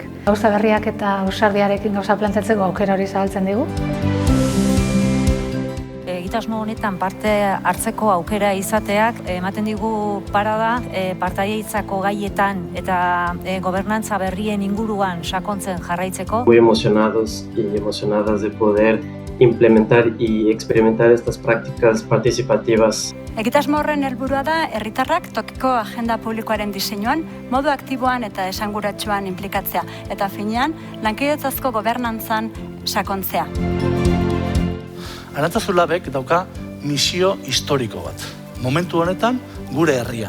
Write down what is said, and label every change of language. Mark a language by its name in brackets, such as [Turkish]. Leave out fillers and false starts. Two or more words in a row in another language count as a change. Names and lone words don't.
[Basque] Gauza berriak eta ausardiarekin gauza plantzatzeko aukera hori zabaltzen digu. Egitasmo honetan parte hartzeko aukera izateak ematen digu parada partaidetzako gaietan eta gobernantza berrien inguruan sakontzen jarraitzeko. [Spanish] Muy emocionados y emocionadas de poder implementar y experimentar estas prácticas participativas. [Basque] Egitasmo horren helburua da herritarrak tokiko agenda publikoaren diseinuan modu aktiboan eta esanguratsuan inplikatzea eta finean lankidetzazko gobernantzan sakontzea. Arantzazu Labek dauka misio historiko bat, momentu honetan gure herrian.